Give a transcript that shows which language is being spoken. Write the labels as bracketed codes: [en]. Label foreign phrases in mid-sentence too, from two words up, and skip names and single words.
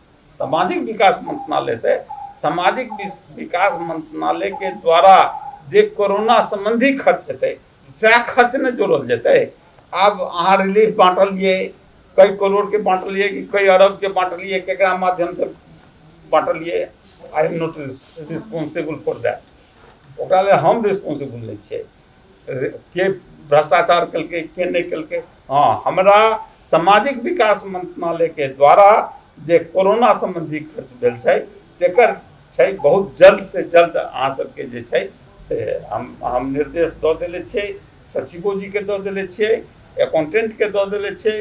[mai] सामाजिक विकास मंत्रालय से सामाजिक विकास मंत्रालय के द्वारा जे कोरोना संबंधी खर्च हेतै सैह खर्च न जोड़ल जेतै। अब अहाँ रिलीफ बांटलिए, कई करोड़ के बांटलिए कि कई अरब के बांटलिए, केकरा माध्यम से बांटलिए, [en] I am not responsible for that. [mai] ओकरा ले हम रिस्पांसिबल नहीं छियै के भ्रष्टाचार कलके के नहीं कलके। हाँ, हमरा सामाजिक विकास मंत्रालय के द्वारा जे कोरोना संबंधी खर्च भेल छै तेकर छै बहुत जल्द से जल्द अहाँ सबके जे छै से हम निर्देश दऽ देले छियै, सचिवो जी के दऽ देले छियै, अकाउंटेंट के दऽ देले छियै।